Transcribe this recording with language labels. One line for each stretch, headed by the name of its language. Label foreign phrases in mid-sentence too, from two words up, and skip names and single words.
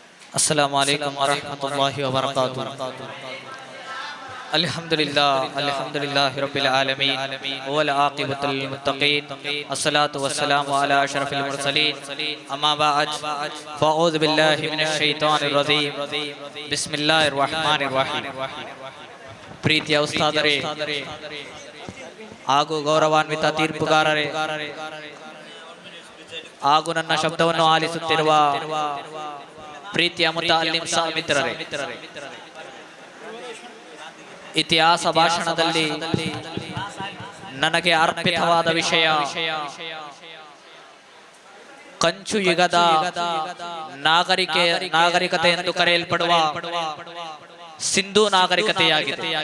Arabic: السلام عليكم ورحمة الله وبركاته. الحمد لله رب العالمين والعاقبة للمتقين والصلاة والسلام على أشرف المرسلين أما بعد فأعوذ بالله من الشيطان الرجيم بسم الله الرحمن الرحيم.
Kannada: ಪ್ರೀತಿಯ ಉಸ್ತಾದರೇ ಹಾಗೂ ಗೌರವಾನ್ವಿತ ತೀರ್ಪುಗಾರರೇ ಹಾಗೂ ನನ್ನ ಶಬ್ದವನ್ನು ಆಲಿಸುತ್ತಿರುವ ಪ್ರೀತಿಯ ಮುತಅಲ್ಲಿಮ್ ಮಿತ್ರರೇ, ಇತಿಹಾಸ ಭಾಷಣದಲ್ಲಿ ನನಗೆ ಅರ್ಪಿತವಾದ ವಿಷಯ ಕಂಚು ಯುಗದ ನಾಗರಿಕತೆ ಎಂದು ಕರೆಯಲ್ಪಡುವ ಸಿಂಧೂ ನಾಗರಿಕತೆಯಾಗಿದೆ.